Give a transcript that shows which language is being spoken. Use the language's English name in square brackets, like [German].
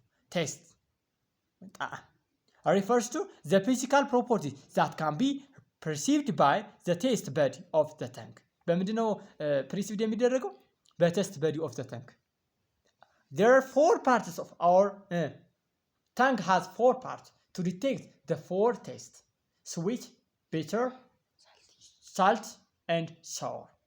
[English] Taste refers to the physical property that can be perceived by the taste bud of the tongue. [Amharic] በምንድነው perceived የሚደረገው? [English] በtaste bud of the tongue. There are four parts of our tongue has four parts to detect the four tastes: sweet, bitter, salt, and sour.